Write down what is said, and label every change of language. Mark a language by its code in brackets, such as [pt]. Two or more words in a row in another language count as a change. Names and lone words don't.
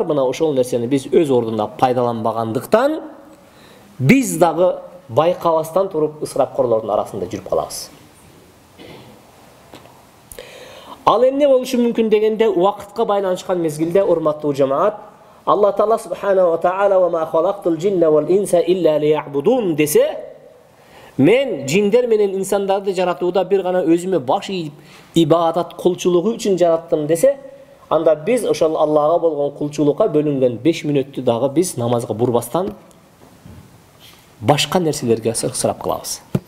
[ky] Мына ошол нерсени биз өз ордунда пайдаланбагандыктан биз дагы байкабастан туруп ысырапкорлордун арасында жүрүп калабыз. Ал эмне болушу мүмкүн дегенде, убакытка байланышкан мезгилде, урматтуу жамаат, Алла Таала [ar] سبحانه وتعالى وما خلقت الجن والإنس إلا ليعبدون [ky] десе, мен жиндер менен инсандарды жаратууда бир гана өзүмө баш ийип ибадат кулчулугу үчүн жараттым десе, анда биз ошол Аллага болгон кулчулукка бөлүнгөн 5 мүнөттү дагы биз намазга бурбастан башка нерселерге ысырап кылабыз.